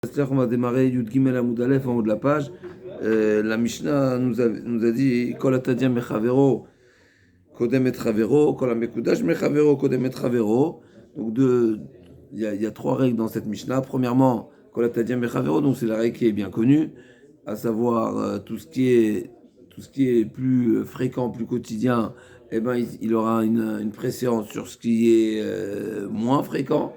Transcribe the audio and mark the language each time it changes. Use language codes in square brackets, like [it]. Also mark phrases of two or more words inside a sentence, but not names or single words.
[fr] On va démarrer [he] יוד גימל עמוד אלף [fr] en haut de la page. La Mishnah nous a dit [he] כל התדיר מחבירו קודם את חבירו, כל המקודש מחבירו קודם את חבירו. [fr] Donc il y a trois règles dans cette Mishnah. Premièrement, [he] כל התדיר מחבירו, [fr] donc c'est la règle qui est bien connue, à savoir tout ce qui est plus fréquent, plus quotidien, eh ben il aura une préséance sur ce qui est moins fréquent.